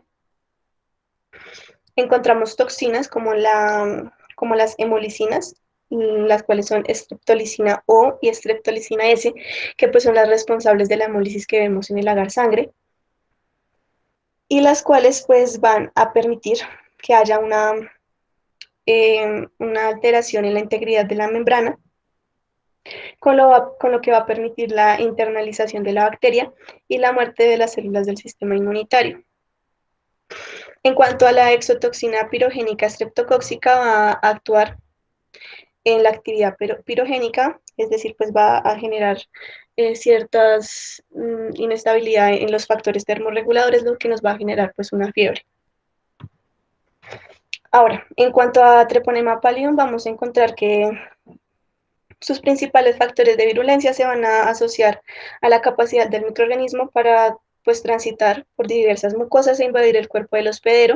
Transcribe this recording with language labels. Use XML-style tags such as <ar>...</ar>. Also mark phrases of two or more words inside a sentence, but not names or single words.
<es>Encontramos toxinas como las hemolicinas, las cuales son streptolicina O y streptolicina S, que pues son las responsables de la hemólisis que vemos en el agar sangre, y las cuales pues van a permitir que haya una alteración en la integridad de la membrana, con lo que va a permitir la internalización de la bacteria y la muerte de las células del sistema inmunitario. En cuanto a la exotoxina pirogénica streptocóxica, va a actuar en la actividad pirogénica, es decir, pues va a generar ciertas inestabilidad en los factores termorreguladores, lo que nos va a generar pues una fiebre. Ahora, en cuanto a Treponema pallidum, vamos a encontrar que sus principales factores de virulencia se van a asociar a la capacidad del microorganismo para pues transitar por diversas mucosas e invadir el cuerpo del hospedero.</es>